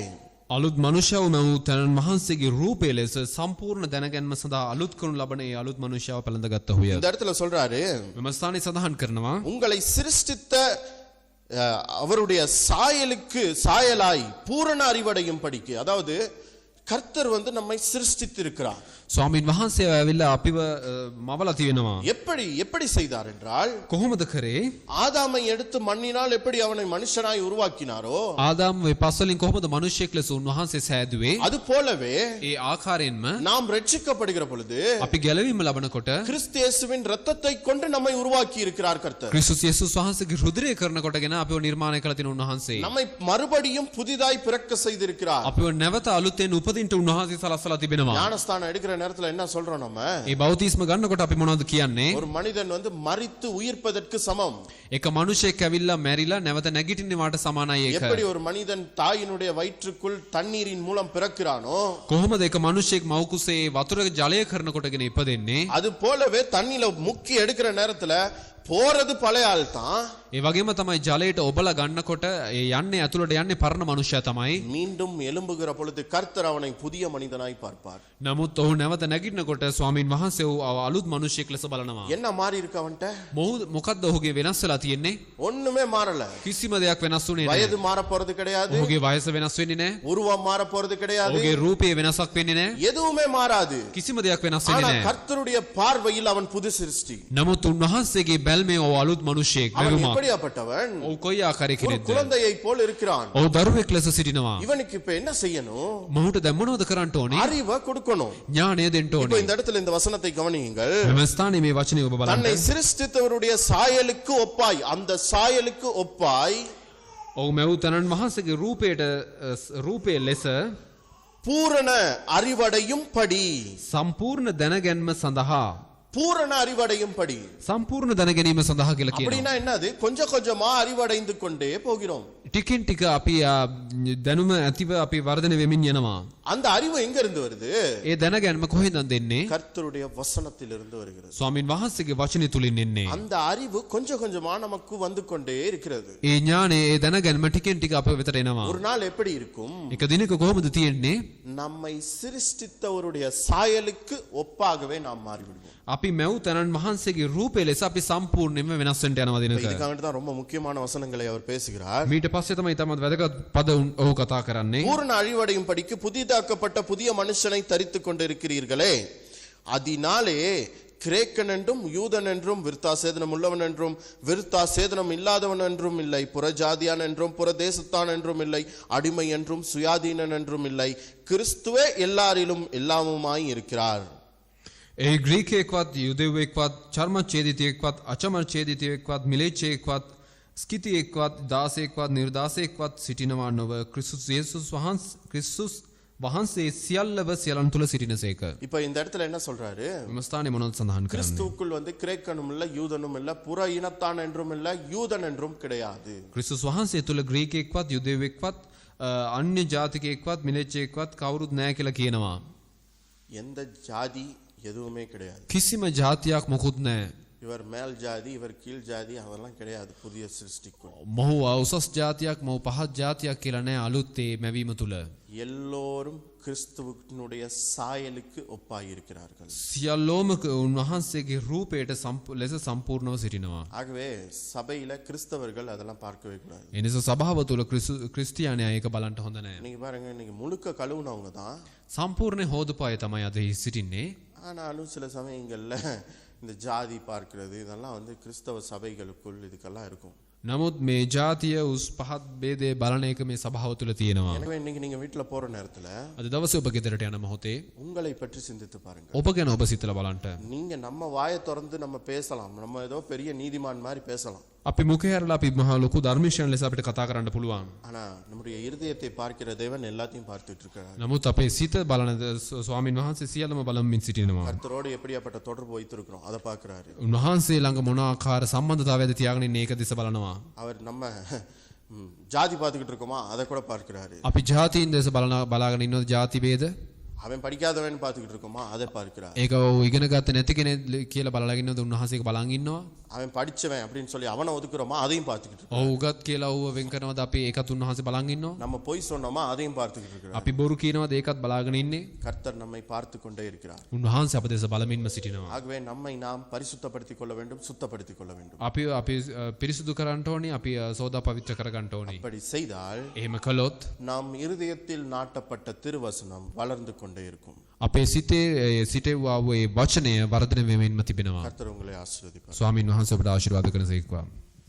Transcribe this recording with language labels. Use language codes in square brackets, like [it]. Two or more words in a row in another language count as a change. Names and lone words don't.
[si] අලුත් මනුෂ්‍යව මැවූ තැනන් වහන්සේගේ රූපය ලෙස සම්පූර්ණ දැනගැන්ම සඳහා අලුත් කරනු ලබන ඒ අලුත් මනුෂ්‍යව පැළඳගත්තහුය. [ta] இந்த இடத்துல சொல்றாரு [si] මෙම ස්ථානයේ සඳහන් කරනවා [ta] உங்களை சிருஷ்டித்த அவருடைய சாயலாய் பூரண அறிவடையும் படிக்கு. அதாவது கர்த்தர் வந்து நம்மை சிருஷ்டித்திருக்கிறார். [si] ස්වාමීන් වහන්සේ ඇවිල්ලා අපිව මවලා තියෙනවා. [ta] எப்படி செய்தார் என்றால் [si] කොහොමද කරේ? [ta] ஆதாமை எடுத்து மண்ணினால் எப்படி அவனை மனுஷனாய் உருவாக்கினாரோ [si] ආදාම් වේ පස්වලින් කොහොමද මිනිසෙක් ලෙස උන්වහන්සේ සෑදුවේ? [ta] அது போலவே [si] ඒ ආකාරයෙන්ම [ta] நாம் ரட்சிக்கப்படுகிற பொழுது [si] අපි ගැලවීම ලබනකොට [ta] கிறிஸ்து இயேசுவின் இரத்தத்தை கொண்டு நம்மை உருவாக்கி இருக்கிறார் கர்த்தர். [si] ක්‍රිස්තුස් යේසුස් වහන්සේගේ රුධිරය කරනකොටගෙන අපිව නිර්මාණය කළ තියෙන උන්වහන්සේ. [ta] நம்மை மறுபடியும் புதிதாய் பிறக்க செய்திருக்கிறார். [si] අපිව නැවත අලුතෙන් උපදින්න උන්වහන්සේ සලස්සලා තිබෙනවා. [ta] ஞானஸ்தானம் எடுக்கிற நேரத்துல என்ன சொல்றோம் நம்ம? [si] ඒ බෞතිස්ම ගන්නකොට අපි මොනවද කියන්නේ? [ta] ஒரு மனிதன் வந்து மரித்து உயிர்ப்பதற்கு சமம். [si] එක මිනිසෙක් ඇවිල්ලා මැරිලා නැවත නැගිටින්නවට සමානයි ඒක. [ta] எப்படி ஒரு மனிதன் தாயினுடைய வயிற்றுக்குள் தண்ணீரின் மூலம் பிறக்கிறானோ [si] කොහොමද එක මිනිසෙක් මව් කුසේ වතුර ජලය කරනකොටගෙන ඉපදෙන්නේ? [ta] அது போலவே தண்ணில முக்கி எடுக்கிற நேரத்துல போறது பழைய ஆள் தான். [si] ඒ වගේම තමයි ජලයට ඔබලා ගන්නකොට ඒ යන්නේ ඇතුළට යන්නේ පරණ මනුෂ්‍යයා තමයි. [ta] மீண்டும் எழும்புகிற பொழுது கர்த்தர் அவனை புதிய மனிதனாய் பார்ப்பார். [si] නමුත් ඔහු නැවත නැගිටිනකොට ස්වාමින් වහන්සේ ඔහු අලුත් මිනිසෙක් ලෙස බලනවා. [ta] என்ன மாறி இருக்கு அவன்ට? [si] මොකද්ද ඔහුගේ වෙනස් වෙලා තියෙන්නේ? [ta] ஒண்ணுமே மாறல. [si] කිසිම දෙයක් වෙනස් වුණේ නැහැ. [ta] வயது மாற போறது கிடையாது. [si] ඔහුගේ වයස වෙනස් වෙන්නේ නැහැ. [ta] உருவம் மாற போறது கிடையாது. [si] ඔහුගේ රූපේ වෙනසක් වෙන්නේ නැහැ. [ta] எதுவுமே மாறாது. [si] කිසිම දෙයක් වෙනස් වෙන්නේ [ta] ஆனா [si] නැහැ. [ta] கர்த்தருடைய பார்வையில் அவன் புது சிருஷ்டி. [si] නමුත් උන්වහන්සේගේ බැල්මේ ඔහු අලුත් මිනිසෙක් [ta] அவன் [si] වෙවුමක්. [ta] எப்படியாப்பட்டவன்? [si] ඔහු කොයි ආකාරයක [ta] ஒரு [si] කෙනෙක්ද? [ta] குழந்தையை போல் இருக்கிறான். [si] ඔහු දරුවෙක් ලෙස සිටිනවා. [ta] இவனுக்கு இப்ப என்ன செய்யணும்? [si] මොහුට දැන් මොනවද කරන්න ඕනේ? [ta] அறிவை கொடுக்கணும். [si] ඥානය දෙන්න [ta] இப்ப [si] ඕනේ. [ta] இந்த இடத்துல இந்த வசனத்தை கவனியுங்கள். [si] මෙම ස්ථානයේ මේ වචනේ ඔබ බලන්න. [ta] தன்னை சிருஷ்டித்தவருடைய சாயலுக்கு ஒப்பாய், அந்த சாயலுக்கு ஒப்பாய் [si] ඔහු මැවූ තනන් වහන්සේගේ රූපයේ ලෙස [ta] பூரண அறிவடையும் படி. [si] සම්පූර්ණ දැනගැන්ම සඳහා [ta] பூரண அறிவடையும் படி. [si] සම්පූර්ණ දැනගැනීම සඳහා කියලා කියනවා. [ta] அப்படின்னா என்னது? கொஞ்சம் கொஞ்சமா அறிவடைந்து கொண்டே போகிறோம். [si] ටිකෙන් ටික අපි දැනුම ඇතිව අපි වර්ධනය වෙමින් යනවා. [ta] அந்த அறிவு எங்க இருந்து வருது? [si] ඒ දැනගැන්ම කොහෙන්ද දෙන්නේ? [ta] கர்த்தருடைய வசனத்திலிருந்து வருகிறது. [si] ස්වාමින් වහන්සේගේ වචනේ තුලින් එන්නේ. [ta] அந்த அறிவு கொஞ்சம் கொஞ்சமா நமக்கு வந்து கொண்டே இருக்கிறது. [si] ඒ ඥානය ඒ දැනගැන්ම ටිකෙන් ටික අප වෙතට එනවා. [ta] ஒரு நாள் எப்படி இருக்கும்? [si] එක දිනක කොහොමද තියෙන්නේ? [ta] நம்மை சிருஷ்டித்தவருடைய சாயலுக்கு ஒப்பாகவே நாம் மாறிவிடுவோம். [si] අපි මැව් තනන් වහන්සේගේ රූපය ලෙස අපි සම්පූර්ණයෙන්ම වෙනස් වෙන්න යනවා දිනක. [ta] இதுக்காக தான் ரொம்ப முக்கியமான வசனங்களை அவர் பேசுகிறார். [si] මීට පස්සේ තමයි තමත් වැදගත් පද ඔහු කතා කරන්නේ. [ta] பூரண அழிவடையும் படிக்கு புதிதாக்கப்பட்ட புதிய மனுஷனை தரித்துக் கொண்டிருக்கிறீர்களே, அதனாலே கிரேக்கன் என்றும் யூதன் என்றும் விருத்தாசேதனம் உள்ளவன் என்றும் விருத்தாசேதனம் இல்லாதவன் என்றும் இல்லை, புறஜாதியான் என்றும் புறதேசத்தான் என்றும் இல்லை, அடிமை என்றும் சுயாதீனன் என்றும் இல்லை, கிறிஸ்துவே எல்லாரிலும் எல்லாமுமாய் இருக்கிறார். [si] ඒ ග්‍රීකයෙක්වත් යුදෙව්වෙක්වත් චර්මච්ඡේදිතයෙක්වත් අචමච්ඡේදිතයෙක්වත් මිලේච්ඡයෙක්වත් ස්කිතියෙක්වත් දාසයෙක්වත් නිර්දාසයෙක්වත් සිටිනවා නොව ක්‍රිස්තුස් යේසුස් වහන්සේ සියල්ලව සියලන් තුල සිටිනසේක. [ta] இப்ப இந்த இடத்துல என்ன சொல்றாரு? [si] මෙම ස්ථානයේ මොනවද සඳහන් කරන්නේ? [ta] கிறிஸ்துவுக்குள் வந்து கிரேக்கனும் இல்ல யூதனும் இல்ல புற இனத்தான் என்றும் இல்ல யூதன் என்றும் கிடையாது. [si] ක්‍රිස්තුස් වහන්සේ තුල ග්‍රීකයෙක්වත් යුදෙව්වෙක්වත් අන්‍ය ජාතිකයෙක්වත් මිලේච්ඡයෙක්වත් කවුරුත් නැහැ කියලා කියනවා. [ta] எந்த ஜாதி எதுவுமே கிடையாது. [si] කිසිම ජාතියක් මොකුත් නැහැ. [ta] இவர் மேல் ஜாதி இவர் கீழ் ஜாதி அதெல்லாம் கிடையாது புதிய சிருஷ்டிக்குள். [si] මොහු උසස් ජාතියක් මොහු පහත් ජාතියක් කියලා නැහැ අලුත් ඒ මැවීම තුල. [ta] எல்லோரும் கிறிஸ்துவினுடைய சாயலுக்கு ஒப்பாய் இருக்கிறார்கள். [si] සියල්ලෝම උන්වහන්සේගේ රූපයට ලෙස සම්පූර්ණව සිටිනවා. [ta] ஆகவே சபையில கிறிஸ்தவர்கள் அதெல்லாம் பார்க்கவே கூடாது. [si] එනිසා සභාව තුල ක්‍රිස්තියානියා ඒක බලන්න හොඳ නැහැ. [ta] நீங்க பாருங்க, இன்னைக்கு முழுக்க கழுவுனவங்க தான். [si] සම්පූර්ණ හොදපාය තමයි අද සිටින්නේ. [ta] ஆனாலும் சில சமயங்கள்ல இந்த ஜாதி பார்க்கிறது இதெல்லாம் வந்து கிறிஸ்தவ சபைகளுக்குள் இதுக்கெல்லாம் இருக்கும். [si] නමුත් මේ ජාතිය උස් පහත් ભેදේ බලන එක මේ සභාව තුළ තියෙනවා. [ta] எனவே இன்னைக்கு நீங்க வீட்டுல போற நேரத்துல [si] අද දවසේ ඔබ ගෙදරට යන මොහොතේ [ta] உங்களை பற்றி சிந்தித்து பாருங்க. [si] ඔබ ගැන ඔබ සිතලා බලන්න. [ta] நீங்க நம்ம வாயை திறந்து நம்ம பேசலாம், நம்ம ஏதோ பெரிய நீதிமான் மாதிரி பேசலாம். [si] අපි මුඛය හැරලා අපි මහා ලොකු ධර්මිෂයන් ලෙස අපිට කතා කරන්න පුළුවන්. [ta] ஆனா நம்முடைய இருதயத்தை பார்க்கிற தேவன் எல்லாத்தையும் பார்த்துட்டு இருக்கிறார். [si] නමුත් අපේ සිත බලන ස්වාමින් වහන්සේ සියල්ලම බලමින් සිටිනවා. [ta] கர்த்தரோடு எப்படியாப்பட்ட தொடர்பு வைத்திருக்கிறோம் அதை பார்க்கிறாரு. [si] උන්වහන්සේ ළඟ මොන ආකාර සම්බන්ධතාවයක්ද තියාගෙන ඉන්නේ ඒක දිහා බලනවා. [ta] அவர் நம்ம ஜாதி பார்த்துக்கிட்டு இருக்கோமா அதை கூட பார்க்கிறாரு. [si] අපි ජාතීන් දේශ බලාගෙන ඉන්නවද ජාති ભેද? [ta] அவன் படிக்காதவன் பார்த்துக்கிட்டு இருக்கோமா அதை பார்க்கிறார். [si] ඒක ඉගෙන ගත්තේ නැති කෙනෙක් කියලා බලලා ඉන්නවද උන්වහන්සේ ඒක බලන් ඉන්නවා? [ta] அவன் படிச்சவன் அப்படின்னு சொல்லி அவனை ஒதுக்குறோமா அதையும் பார்த்துக்கிட்டு இருக்கோம். [si] ඔව් උගත් කියලා ඌව වෙන් කරනවද අපි ඒකත් උන්වහන්සේ බලන් ඉන්නවා? [ta] நம்ம பொய் சொன்னோமா அதையும் பார்த்துக்கிட்டு இருக்கிறார். [si] අපි බොරු කියනවද ඒකත් බලාගෙන ඉන්නේ? [ta] கர்த்தர் நம்மை பார்த்து கொண்டே இருக்கிறார். [si] උන්වහන්සේ අප දේශ බලමින්ම සිටිනවා. [ta] ஆகவே நம்மை நாம் பரிசுத்தப்படுத்திக் கொள்ள வேண்டும், சுத்தப்படுத்திக் கொள்ள வேண்டும். [si] අපි පිරිසුදු කරන්න ඕනි, අපි සෝදා පවිත්‍ර කරගන්න ඕනි. [ta] அப்படி செய்தால் [si] එහෙම කළොත් [ta] நாம் இருதயத்தில் நாட்டப்பட்ட திருவசனம் வளர்ந்து கொண்டே இருக்கும். [si] අපේ සිතේ සිටෙව්වා වූ ඒ වචනය වර්ධනය වෙමින්ම තිබෙනවා. [ta] கர்த்தர் உங்களை ஆசீர்வதிப்பார். [si] ස්වාමින් වහන්සේ ඔබට ආශිර්වාද කරන සේක්වා.